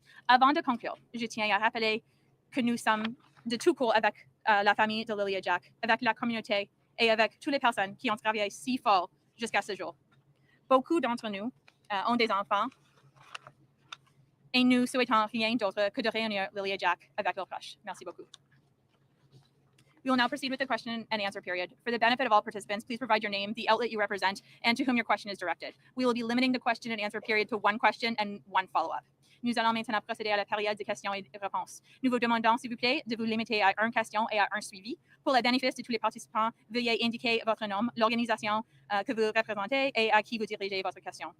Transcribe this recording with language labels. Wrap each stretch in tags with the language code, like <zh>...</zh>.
<fr>Avant de conclure, je tiens à rappeler que nous sommes de tout cœur avec la famille de Lily et Jack, avec la communauté et avec toutes les personnes qui ont travaillé si fort jusqu'à ce jour. Beaucoup d'entre nous ont des enfants et nous souhaitons rien d'autre que de réunir Lily et Jack avec leurs proches. Merci beaucoup.</fr> <en>We will now proceed with the question and answer period. For the benefit of all participants, please provide your name, the outlet you represent, and to whom your question is directed. We will be limiting the question and answer period to one question and one follow-up.</en> <fr>Nous allons maintenant procéder à la période de questions et de réponses. Nous vous demandons, s'il vous plaît, de vous limiter à une question et à un suivi. Pour le bénéfice de tous les participants, veuillez indiquer votre nom, l'organisation que vous représentez et à qui vous dirigez votre question.</fr>